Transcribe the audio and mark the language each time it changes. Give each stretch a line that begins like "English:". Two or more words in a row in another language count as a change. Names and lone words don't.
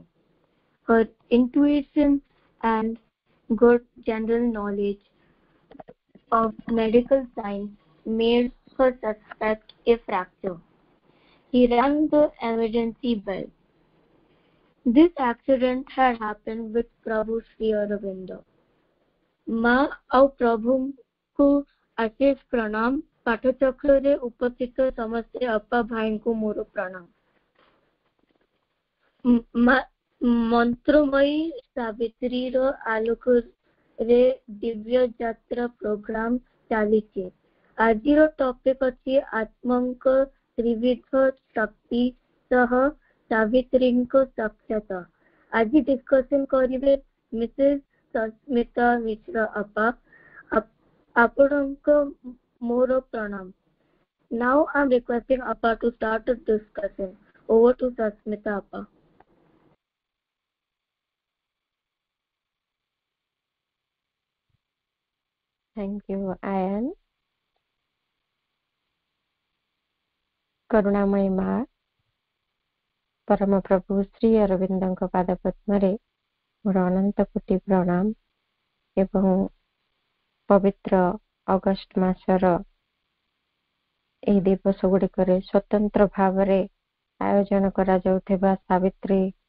English: Her intuition and good general knowledge of medical science made her suspect a fracture. He rang the emergency bell. This accident had happened with Prabhu Sri Aurobindo.
Odia: माँ ଆଉ ପ୍ରଭୁଙ୍କୁ ଅଶେଷ ପ୍ରଣାମ। ପାଠଚକ୍ରରେ ଉପସ୍ଥିତ ସମସ୍ତେ ଅପା ଭାଇଙ୍କୁ ମୋର ପ୍ରଣାମ। ମନ୍ତ୍ରମୟୀ ସାବିତ୍ରୀର ଆଲୋକରେ ଦିବ୍ୟ ଯାତ୍ରା ପ୍ରୋଗ୍ରାମ ଚାଲିଛି। ଆଜିର ଟପିକ ଅଛି ଆତ୍ମାଙ୍କ ତ୍ରିବିଧ ଶକ୍ତି ସହ ସାବିତ୍ରୀଙ୍କ ସାକ୍ଷାତ। ଆଜି ଡିସ୍କସନ୍ କରିବେ ମିସେସ୍ ସସ୍ମିତା ମିଶ୍ର ଆପା। ଆପଣଙ୍କ ମୋର ପ୍ରଣାମ।
English: Now I'm requesting Appa to start the discussion. Over to Sasmita Appa. Thank you, Ayan.
Odia: କରୁଣାମୟୀ ମା ପରମ ପ୍ରଭୁ ଶ୍ରୀ ଅରବିନ୍ଦଙ୍କ ପାଦ ପଦ୍ମରେ ମୋର ଅନନ୍ତ କୋଟି ପ୍ରଣାମ ଏବଂ ପବିତ୍ର ଅଗଷ୍ଟ ମାସର ଏହି ଦିବସ ଗୁଡ଼ିକରେ ସ୍ୱତନ୍ତ୍ର ଭାବରେ ଆୟୋଜନ କରାଯାଉଥିବା ସାବିତ୍ରୀ